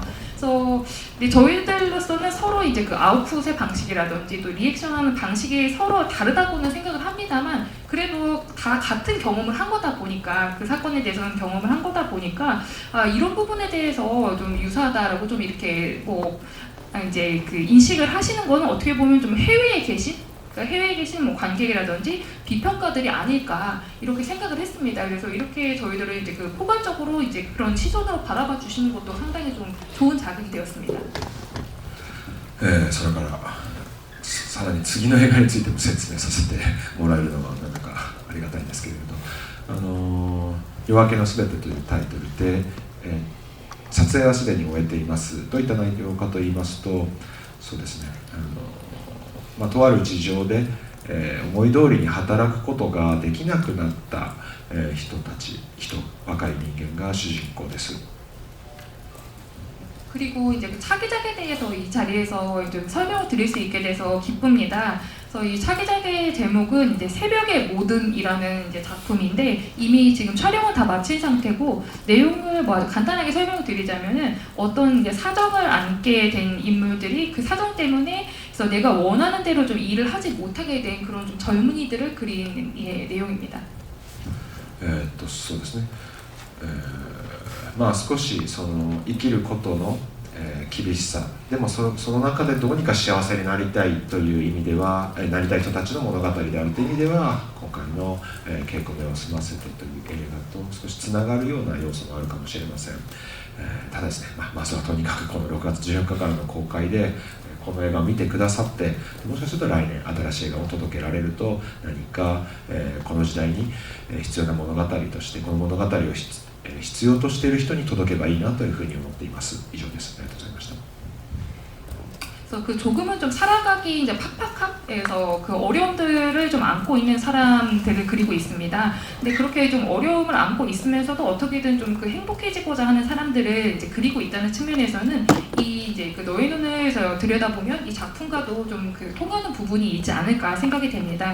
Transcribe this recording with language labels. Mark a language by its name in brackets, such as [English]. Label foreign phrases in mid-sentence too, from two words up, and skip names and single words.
[Korean] 그래서 근데 저희들로서는 서로 이제 그 아웃풋의 방식이라든지 또 리액션하는 방식이 서로 다르다고는 생각을 합니다만, 그래도 다 같은 경험을 한 거다 보니까, 그 사건에 대해서는 경험을 한 거다 보니까 이런 부분에 대해서 좀 유사하다라고 좀 이렇게 뭐 이제 그 인식을 하시는 거는 어떻게 보면 좀 해외에 계신, 그러니까 해외에 계신 뭐 관객이라든지 비평가들이 아닐까 이렇게 생각을 했습니다. 그래서 이렇게 저희들은 이제 그 포괄적으로 이제 그런 시선으로 바라봐 주시는 것도 상당히 좀 좋은 자극이 되었습니다. [Japanese] それからさらに次の映画についても説明させてもらえるのはなんだかありがたいんですけれど、夜明けのすべてというタイトルで、撮影はすでに終えています。どういった内容かと言いますと、そうですね、とある事情で、思い通りに働くことができなくなった、若い人間が主人公です。 [Korean] 그리고 이제 그 차기작에 대해서 이 자리에서 좀 설명을 드릴 수 있게 돼서 기쁩니다. 그래서 이 차기작의 제목은 이제 새벽의 모든이라는 이제 작품인데, 이미 지금 촬영은 다 마친 상태고, 내용을 뭐 아주 간단하게 설명을 드리자면은 어떤 이제 사정을 안게 된 인물들이 그 사정 때문에 그래서 내가 원하는 대로 좀 일을 하지 못하게 된 그런 좀 젊은이들을 그린 내용입니다. [Japanese] そうですね、まあ少しその生きることの、厳しさでもその中でどうにか幸せになりたいという意味では、なりたい人たちの物語であるという意味では今回の「稽古目を澄ませて」という映画と少しつながるような要素もあるかもしれません。ただですね、まずはとにかくこの6月14日からの公開でこの映画を見てくださって、もしかすると来年新しい映画を届けられると何か、この時代に必要な物語としてこの物語を必要としている人に届けばいいなというふうに思っています。以上です。ありがとうございました。 [Korean] 그래서 그 조금은 좀 살아가기 이제 팍팍합에서 그 어려움들을 좀 안고 있는 사람들을 그리고 있습니다. 근데 그렇게 좀 어려움을 안고 있으면서도 어떻게든 좀 그 행복해지고자 하는 사람들을 이제 그리고 있다는 측면에서는 이 이제 그 너의 눈을 들여다보면 이 작품과도 좀 그 통하는 부분이 있지 않을까 생각이 됩니다.